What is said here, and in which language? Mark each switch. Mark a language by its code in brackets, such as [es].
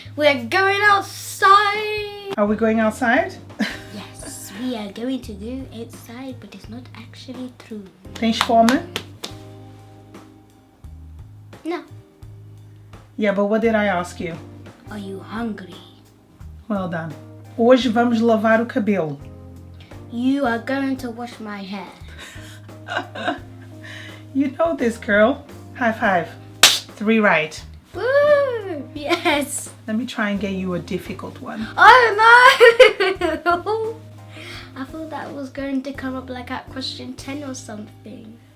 [en] We're going outside. Are we going outside? Yes, we are going to go outside, but it's not actually true. [pt] Tens fome? [en] No. Yeah, but what did I ask you? Are you hungry? Well done. [pt] Hoje vamos lavar o cabelo. [en] You are going to wash my hair. You know this, girl. High five. 3 right. Woo! Yes. Let me try and get you a difficult one. Oh no! I thought that was going to come up like at question 10 or something.